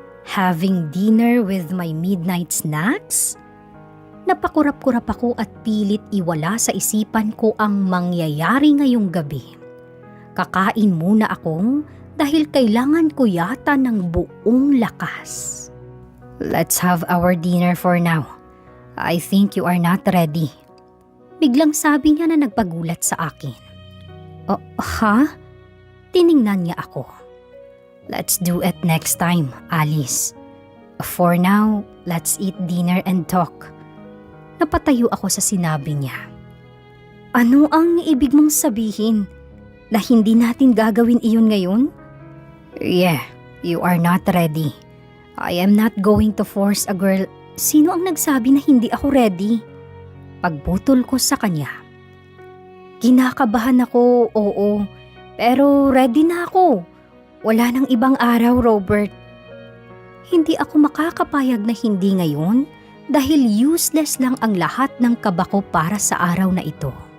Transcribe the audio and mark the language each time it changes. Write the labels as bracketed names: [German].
[English] Having dinner with my midnight snacks? [Filipino] Napakurap-kurap ako at pilit iwala sa isipan ko ang mangyayari ngayong gabi. Kakain muna ako dahil kailangan ko yata ng buong lakas. [English] Let's have our dinner for now. I think you are not ready. [Filipino] Biglang sabi niya na nagpagulat sa akin. Ha? Tiningnan niya ako. [English] Let's do it next time, Alice. For now, let's eat dinner and talk. [Filipino] Napatayo ako sa sinabi niya. Ano ang ibig mong sabihin? Na hindi natin gagawin iyon ngayon? [English] Yeah, you are not ready. I am not going to force a girl. [Filipino] Sino ang nagsabi na hindi ako ready? Pagbutol ko sa kanya. Kinakabahan ako, oo. Pero ready na ako. Wala nang ibang araw, Robert. Hindi ako makakapayag na hindi ngayon dahil useless lang ang lahat ng kaba ko para sa araw na ito.